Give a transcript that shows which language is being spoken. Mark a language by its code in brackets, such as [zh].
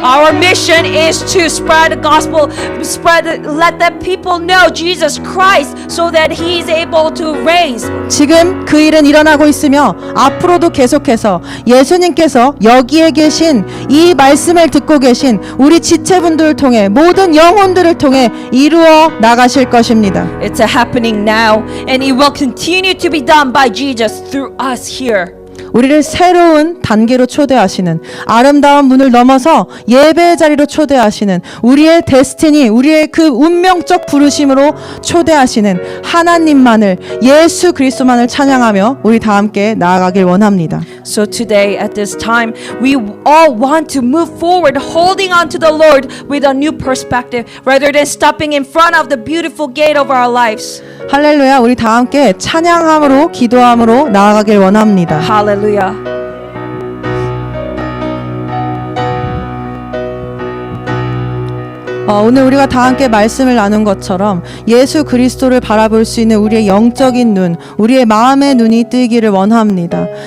[en] Our mission is to spread the gospel, let the people know Jesus Christ so that He is able to raise. [ko] 지금 그 일은 일어나고 있으며 앞으로도 계속해서 예수님께서 여기에 계신 이 말씀을 듣고 계신 우리 지체분들을 통해 모든 영혼들을 통해 이루어 나가실 것입니다. [en] It's happening now, and it will continue to be done by Jesus through us here. [ko] 우리를 새로운 단계로 초대하시는, 아름다운 문을 넘어서 예배의 자리로 초대하시는, 우리의 데스티니, 우리의 그 운명적 부르심으로 초대하시는 하나님만을, 예수 그리스도만을 찬양하며 우리 다 함께 나아가길 원합니다. [en] So today, at this time, we all want to move forward, holding on to the Lord with a new perspective, rather than stopping in front of the beautiful gate of our lives. [ko] 할렐루야. 우리 다 함께 찬양함으로, 기도함으로 나아가길 원합니다. [en] Hallelujah. [ko] 오늘 우리가 다 함께 말씀을 나눈 것처럼 예수 그리스도를 바라볼 수 있는 우리의 영적인 눈, 우리의 마음의 눈이 뜨기를 원합니다.